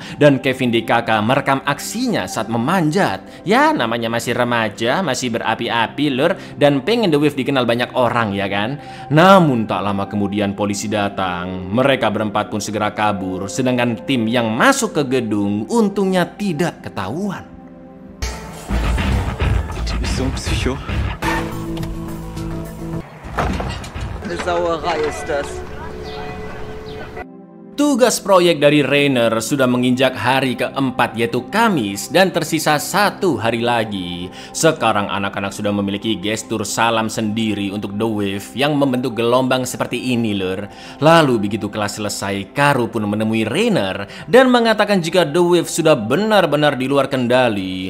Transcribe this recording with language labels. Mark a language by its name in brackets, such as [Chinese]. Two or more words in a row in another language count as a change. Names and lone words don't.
[Indonesian] Dan Kevin DKK merekam aksinya saat memanjat. Ya namanya masih remaja, masih berapi-api lur, dan pengen The Wave dikenal banyak orang ya kan. Namun tak lama kemudian polisi datang. Mereka berempat pun segera kabur, sedangkan tim yang masuk ke gedung untungnya tidak ketahuan. [German] So ein Psycho. Eine Sauerei ist das. [Indonesian] Tugas proyek dari Rainer sudah menginjak hari keempat, yaitu Kamis, dan tersisa 1 hari lagi. Sekarang anak-anak sudah memiliki gestur salam sendiri untuk The Wave yang membentuk gelombang seperti ini lur. Lalu begitu kelas selesai, Caro pun menemui Rainer dan mengatakan jika The Wave sudah benar-benar di luar kendali.